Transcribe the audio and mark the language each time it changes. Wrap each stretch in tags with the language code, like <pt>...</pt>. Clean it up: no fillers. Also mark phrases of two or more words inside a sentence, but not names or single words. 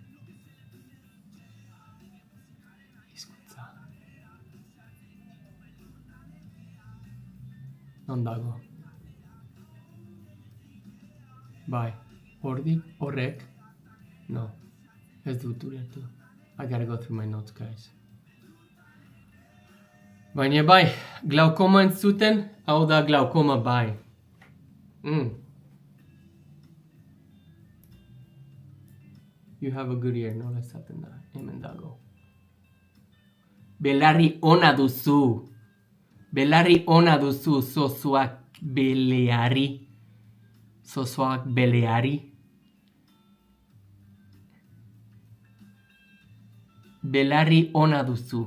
<eu>Hizkuntza. Ondago. Bai. Horrek, no, ez dut ulertu.</eu> <en>I gotta go through my notes, guys.</en> <eu>Baina bai, glaukoma entzuten, hau da glaukoma bai.</eu> <en>You have a good ear,</en> <eu>nola esaten da, hemen dago. Belarri ona duzu. Belarri ona duzu, zozoak beleari. Zozoak beleari. Belarri ona duzu.</eu>